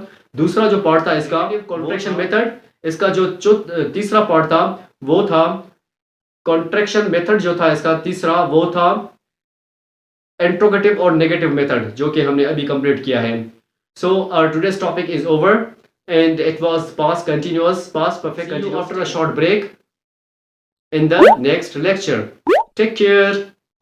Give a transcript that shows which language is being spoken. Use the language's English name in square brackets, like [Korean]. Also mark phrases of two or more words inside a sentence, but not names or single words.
[Hindi] दूसरा जो पार्ट था इसका [English] contraction method. [Hindi] इसका जो तीसरा पार्ट था वो था [English] contraction method, [Hindi] जो था इसका तीसरा वो था इंट्रोगेटिव और [English] negative method, [Hindi] जो कि हमने अभी कंप्लीट किया है। [English] So today's topic is over and it was past continuous, past perfect continuous. See you after a short break in the next lecture. Take care.